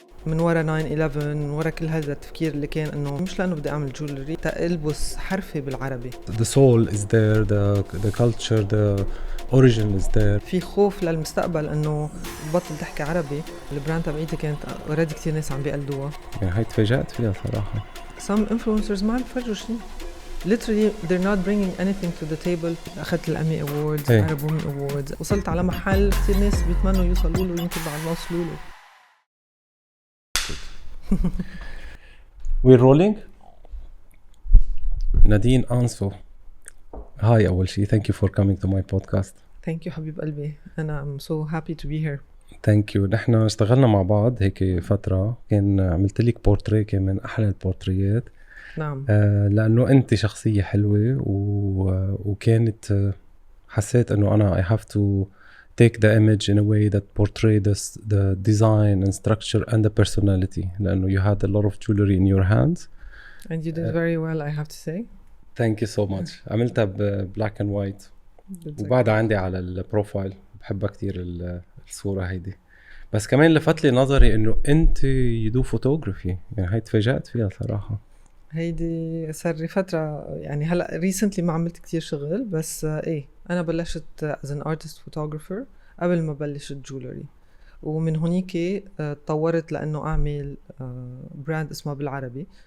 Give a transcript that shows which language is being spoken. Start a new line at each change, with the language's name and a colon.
Arabic: من ورا 9/11 من ورا كل هذا التفكير اللي كان انه مش لانه بدي اعمل جولري تلبس حرفي بالعربي.
English: The soul is there, the culture, the origin is there.
Arabic: في خوف للمستقبل انه بطل تحكي عربي. البراند تبعيتي كانت اوريدي كتير ناس عم بيقلدوها. يعني هاي تفاجأت فيها صراحة.
English: Some influencers
Arabic: ما عم يفرجوا شيء.
English: Literally they're not bringing anything to the table.
Arabic: أخذت الأمي أووردز، Arab Women Awards، وصلت على محل كتير ناس بيتمنوا يوصلوا له، يمكن بعد ما وصلوا له.
English: We're rolling.
Arabic: نادين أنسو. هاي أول شيء.
English: Thank you for coming to my podcast. Thank you
Arabic: حبيب قلبي.
English: أنا I'm so happy to be here. Thank you.
Arabic: نحن اشتغلنا مع بعض هيك فترة، كان عملت لك بورتريه كان من أحلى البورتريات. نعم. لأنه أنت شخصية حلوة وكانت حسيت أنه أنا
English: I have to take the image in a way that portray the design and structure and the personality.
Arabic: لأنه
English: you had a lot of jewelry in your hands. And you did very well, I have to say. Thank you so much.
Arabic: عملتها
English: black and white.
Arabic: وبعدها عندي على البروفايل، بحبها كتير الصورة هيدي. بس كمان لفت لي نظري انه انت
English: you do photography،
Arabic: يعني هاي تفاجأت فيها صراحة. هيدي صار لي فترة، يعني هلا recently ما عملت كتير شغل، بس ايه انا بلشت
English: as an artist photographer
Arabic: قبل ما بلشت جولري، ومن هونيك تطورت لانه اعمل براند اسمه بالعربي.